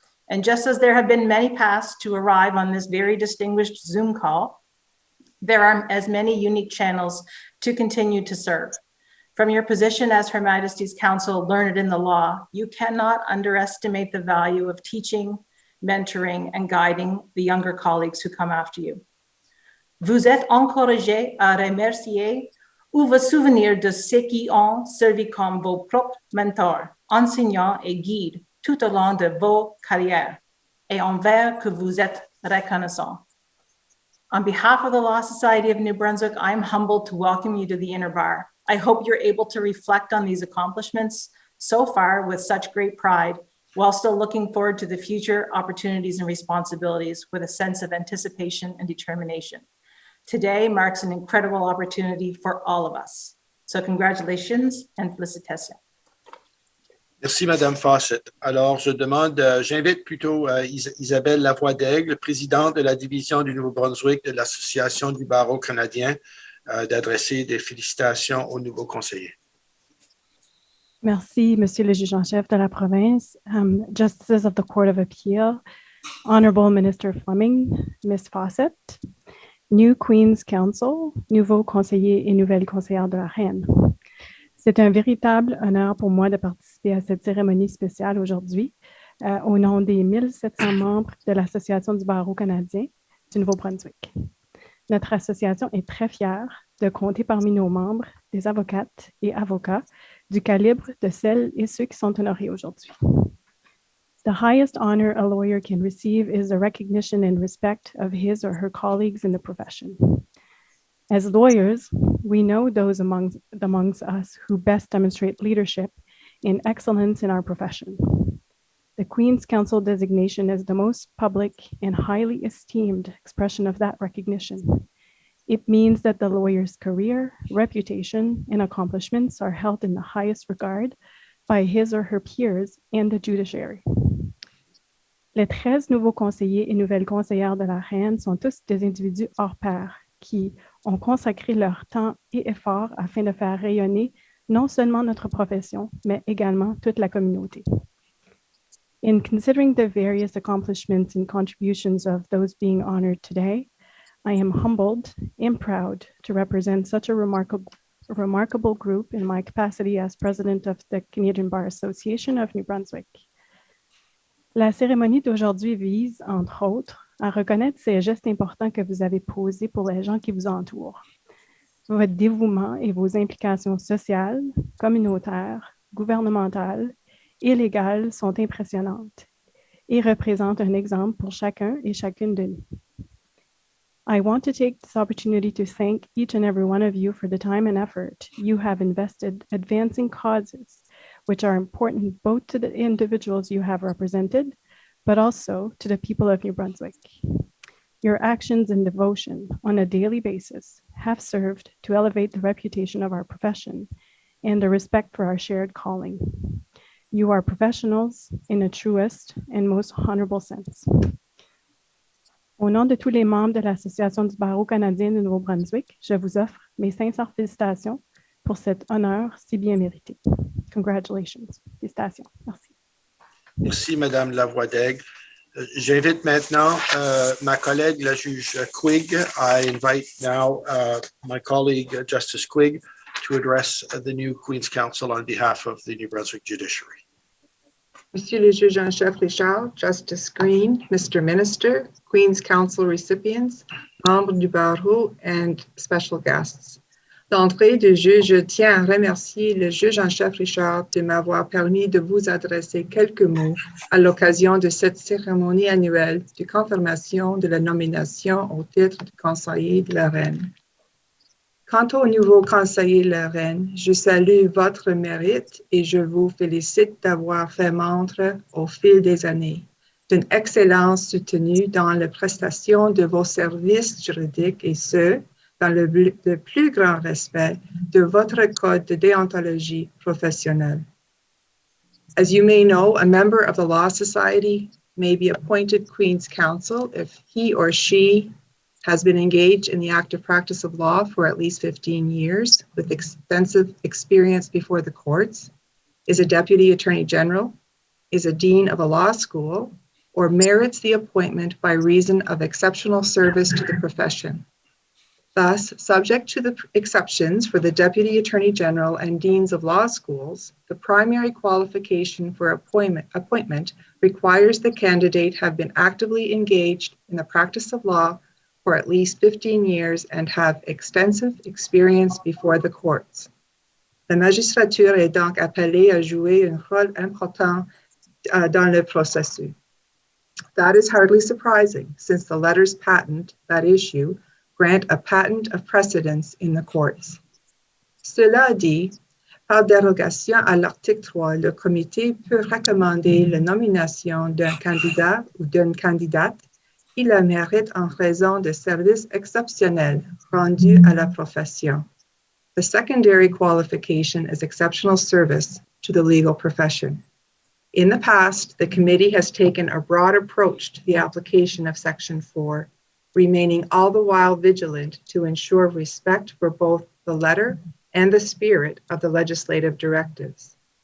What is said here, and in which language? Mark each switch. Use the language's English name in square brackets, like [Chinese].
[English] And just as there have been many paths to arrive on this very distinguished Zoom call, there are as many unique channels to continue to serve. From your position as Her Majesty's Counsel, learned in the law, you cannot underestimate the value of teaching, mentoring, and guiding the younger colleagues who come after you. [French] Vous êtes encouragés à remercier ou vous souvenir de ceux qui ont servi comme vos propres mentors, enseignants et guides tout au long de vos carrières, et envers que vous êtes reconnaissants. [English] On behalf of the Law Society of New Brunswick, I'm humbled to welcome you to the inner bar. I hope you're able to reflect on these accomplishments so far with such great pride, while still looking forward to the future opportunities and responsibilities with a sense of anticipation and determination. Today marks an incredible opportunity for all of us. So congratulations and félicitations. [French] Merci, Madame Fawcett. Alors, j'invite plutôt Isabelle Lavoie-Daigle, présidente de la division du Nouveau-Brunswick de l'Association du barreau canadien, d'adresser des félicitations au nouveau conseiller. Merci, Monsieur le juge en chef de la province, [English] Justices of the Court of Appeal, Honorable Minister Fleming, Ms. [French] Fawcett, [English] New Queen's Counsel, [French] nouveau conseiller et nouvelle conseillère de la Reine. C'est un véritable honneur pour moi de participer à cette cérémonie spéciale aujourd'hui au nom des 1700 membres de l'Association du barreau canadien du Nouveau-Brunswick. Notre association est très fière de compter parmi nos membres des avocates et avocats du calibre de celles et ceux qui sont honorés aujourd'hui. [English] The highest honor a lawyer can receive is the recognition and respect of his or her colleagues in the profession. As lawyers, we know those amongst us who best demonstrate leadership and excellence in our profession. The Queen's Counsel designation is the most public and highly esteemed expression of that recognition. It means that the lawyer's career, reputation, and accomplishments are held in the highest regard by his or her peers and the judiciary. [French] Les 13 nouveaux conseillers et nouvelles conseillères de la Reine sont tous des individus hors pair qui ont consacré leur temps et efforts afin de faire rayonner non seulement notre profession, mais également toute la communauté. [English] In considering the various accomplishments and contributions of those being honored today, I am humbled and proud to represent such a remarkable group in my capacity as president of the Canadian Bar Association of New Brunswick. [French] La cérémonie d'aujourd'hui vise, entre autres, à reconnaître ces gestes importants que vous avez posés pour les gens qui vous entourent. Votre dévouement et vos implications sociales, communautaires, gouvernementales et légales sont impressionnantes et représentent un exemple pour chacun et chacune de nous. [English] I want to take this opportunity to thank each and every one of you for the time and effort you have invested advancing causes which are important both to the individuals you have represented, but also to the people of New Brunswick. Your actions and devotion on a daily basis have served to elevate the reputation of our profession and the respect for our shared calling. You are professionals in the truest and most honorable sense. [French] Au nom de tous les membres de l'Association du barreau canadien du Nouveau-Brunswick, je vous offre mes sincères félicitations pour cet honneur si bien mérité. [English] Congratulations. [French] Félicitations. Merci. Merci, Madame Lavoie-Daigle. J'invite maintenant ma collègue, la juge Quigg. [English] I invite now my colleague, Justice Quigg, to address the new Queen's Counsel on behalf of the New Brunswick Judiciary. [French] Monsieur le juge en chef Richard, Justice Green, Mr. [English] Minister, Queen's Counsel recipients, [French] membres du barreau, [English] and special guests. [French] D'entrée de jeu, je tiens à remercier le juge en chef Richard de m'avoir permis de vous adresser quelques mots à l'occasion de cette cérémonie annuelle de confirmation de la nomination au titre de conseiller de la Reine. Quant au nouveau conseiller de la Reine, je salue votre mérite et je vous félicite d'avoir fait montre au fil des années d'une excellence soutenue dans la prestation de vos services juridiques et ce, dans le plus grand respect de votre code de déontologie professionnelle. [English] As you may know, a member of the Law Society may be appointed Queen's Counsel if he or she has been engaged in the active practice of law for at least 15 years with extensive experience before the courts, is a Deputy Attorney General, is a Dean of a law school, or merits the appointment by reason of exceptional service to the profession. Thus, subject to the exceptions for the Deputy Attorney General and Deans of law schools, the primary qualification for appointment requires the candidate have been actively engaged in the practice of law for at least 15 years and have extensive experience before the courts. [French] La magistrature est donc appelée à jouer un rôle important dans le processus. [English] That is hardly surprising, since the letters patent that issue grant a patent of precedence in the courts. [French] Cela dit, par dérogation à l'article 3, le comité peut recommander la nomination d'un candidat ou d'une candidate qui la mérite en raison de services exceptionnels rendus à la profession. [English] The secondary qualification is exceptional service to the legal profession. In the past, the committee has taken a broad approach to the application of Section 4, remaining all the while vigilant to ensure respect for both the letter and the spirit of the legislative directives.